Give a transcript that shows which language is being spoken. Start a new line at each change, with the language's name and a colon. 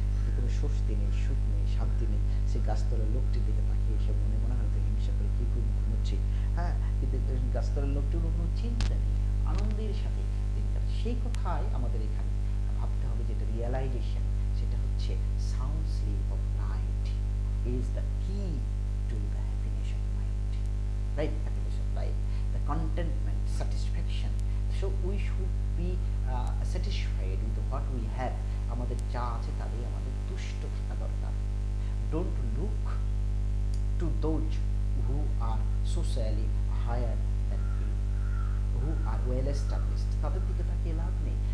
Bangla: তাদের কোনো স্বস্তি নেই, সুখ নেই, শান্তি নেই। সে গাছতলার লোকটির দিকে তাকিয়ে সে মনে হয়তো হিংসা করে কি ঘুমোচ্ছে, হ্যাঁ, কিন্তু গাছতলার লোকটির কোনো চিন্তা নেই, আনন্দের সাথে দিন কাটে। সেই কথাই আমাদের এখানে ভাবতে হবে, যেটা রিয়েলাইজেশন, সেটা হচ্ছে sound sleep of night.
English: is the key to the happiness of mind, right? Happiness of life, the contentment, satisfaction. So we should be satisfied with what we have.
Bangla: আমাদের যা আছে তাতেই আমাদের তুষ্ট থাকা দরকার।
English: Don't look to those who are socially higher than you, who are well established,
Bangla: তাদের দিকে তাকিয়ে লাভ নেই।